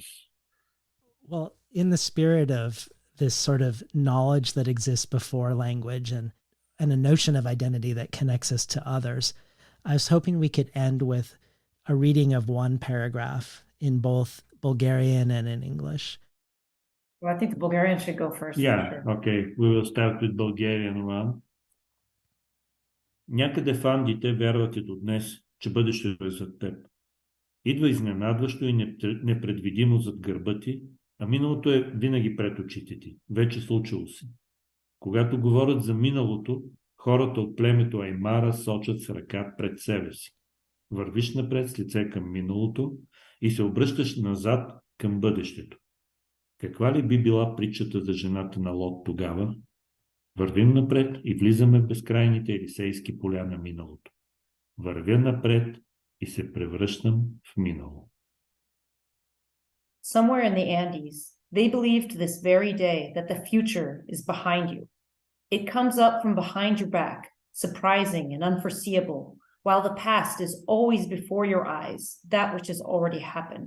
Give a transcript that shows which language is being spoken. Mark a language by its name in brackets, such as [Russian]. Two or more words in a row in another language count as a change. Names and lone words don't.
[English] Well, in the spirit of this sort of knowledge that exists before language and a notion of identity that connects us to others, I was hoping we could end with a reading of one paragraph in both Bulgarian and in English. Well, I think the Bulgarian should go first. Yeah, sure. Okay. We will start with Bulgarian one. [Bulgarian] Някъде в Андите вярват и до днес, че бъдещето е зад теб. Идва изненадващо и непредвидимо зад гърба ти, а миналото е винаги пред очите ти. Вече случило се. Когато говорят за миналото, хората от племето Аймара сочат с ръка пред себе си. Вървиш напред с лице към миналото и се обръщаш назад към бъдещето. Каква ли би била притчата за жената на Лот тогава? Вървим напред и влизаме в безкрайните елисейски поля на миналото. Вървя напред и се превръщам в минало. [English] Somewhere in the Andes, they believe to this very day that the future is behind you. It comes up from behind your back, surprising and unforeseeable, while the past is always before your eyes, that which has already happened.